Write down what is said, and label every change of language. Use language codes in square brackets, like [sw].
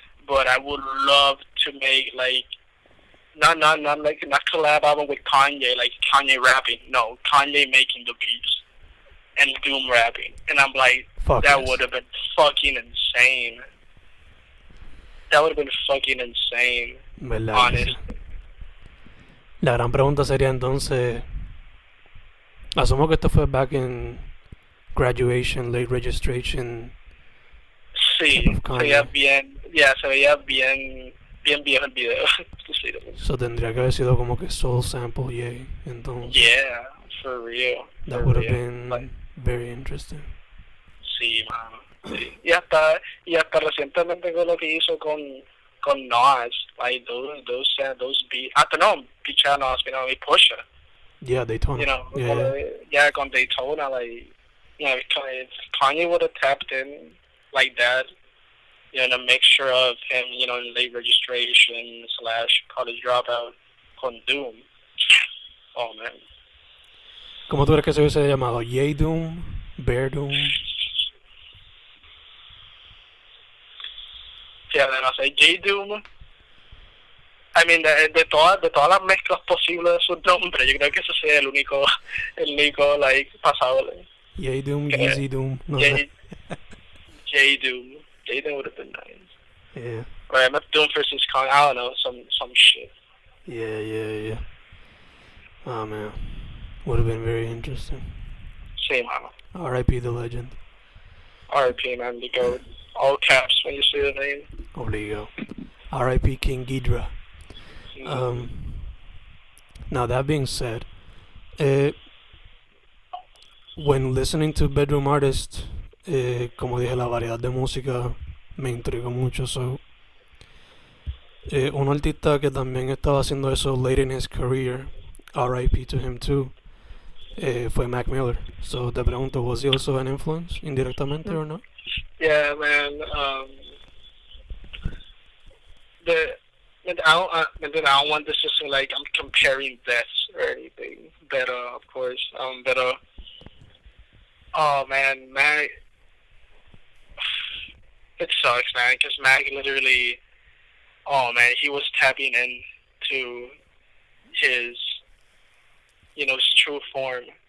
[en] But I would love to make, like, not collab album with Kanye, like Kanye rapping. No, Kanye making the beats and Doom rapping. And I'm like, that would have been fucking insane. That would have been fucking insane. Honest. [es] La gran pregunta sería entonces, asumo que esto fue back in graduation, late registration. Sí, se veía bien viejo el video. So tendría que haber sido como que soul sample, yeah. Entonces, [en] yeah, for real. That would have been very interesting. [es] Sí, mano. Sí. Y hasta recientemente con lo que hizo con Nas, like those beats. No, picha Nas, Pusha. [en] Yeah, Daytona. Con Daytona, like, if Kanye would have tapped in like that, a mixture of him, in late registration / college dropout con Doom. Oh, man. [es] ¿Cómo tú crees que se hubiese llamado? [en] Yay Doom? Bear Doom? Yeah, no sé, J Doom. [es] I mean, de todas las mezclas posibles de sus nombres, yo creo que ese sería el único, like, pasable. [en] Yay Doom, Easy Doom, no sé. J Doom. J Doom would have been nice. Yeah. Or MF Doom versus Kong, I don't know, some shit. Yeah. Oh, man. Would have been very interesting. Same, man. R.I.P. the legend. R.I.P. man, the GOAT. All caps when you see the name. [es] Obligo. R.I.P. [en] King Ghidra. Now that being said, [es] Uh, when listening to bedroom artists, como dije, la variedad de música me intrigó mucho. So, un artista que también estaba haciendo eso late in his career, RIP to him too, fue Mac Miller. [en] So te pregunto, was he also an influence, indirectamente or not? Yeah, man. The and I don't want this to seem like I'm comparing deaths or anything. But of course, oh man, Mac, it sucks, man, because Mac literally, oh man, he was tapping into his, his true form.